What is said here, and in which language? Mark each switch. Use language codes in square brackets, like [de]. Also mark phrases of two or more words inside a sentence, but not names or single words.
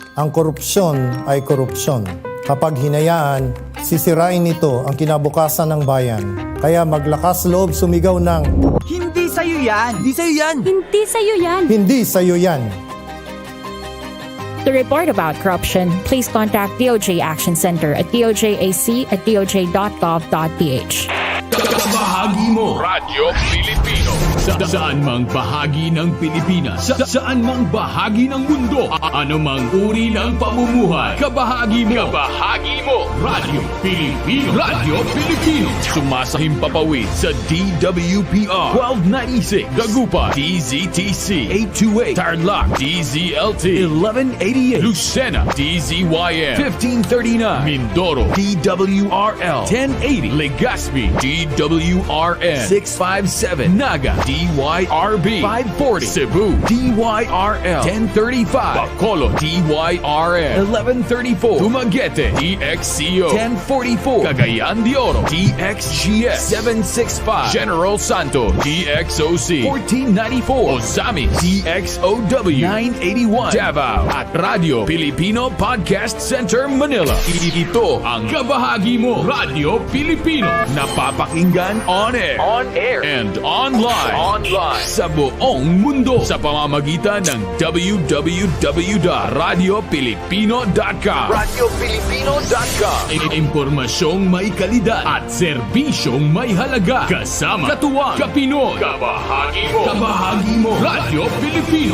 [tl] ang korupsyon ay korupsyon. Kapag hinayaan, sisirain nito ang kinabukasan ng bayan. Kaya maglakas loob sumigaw ng Hindi sa'yo yan! Hindi sa'yo yan! Hindi sa'yo yan! hindi sa'yo yan. [en] To report about corruption, please contact DOJ Action Center at dojAC@doj.gov.ph. [tl] Kabahagi mo, Radyo Pilipino. Saan mang bahagi ng Pilipinas, saan mang bahagi ng mundo, ano mang uri ng pamumuhay, kabahagi mo, Radyo Pilipino. Radyo Pilipino. Sumasahimpapawid sa DWPR 1296, Dagupan, DZTC 828, Tarlac, DZLT 1188, Lucena, DZYN 1539, Mindoro, DWRL 1080, Legazpi, DWRN 657, Naga, DYRB 540, Cebu, DYRL 1035, Bacolod, DYRN 1134, Dumaguete, DXCO 1044, Cagayan de Oro, DXGS 765, General Santos, DXOC 1494, Ozamis, DXOW 981, Davao, at Radio Pilipino Podcast Center, Manila. Ito ang kabahagi mo, Radio Pilipino, napapakinggan [en] on air, and online [tl] sa buong mundo sa pamamagitan ng www.radiopilipino.com. Impormasyong may kalidad at serbisyong may halaga. Kasama katuwang Kapinoy. Kabahagi mo. Radio Pilipino.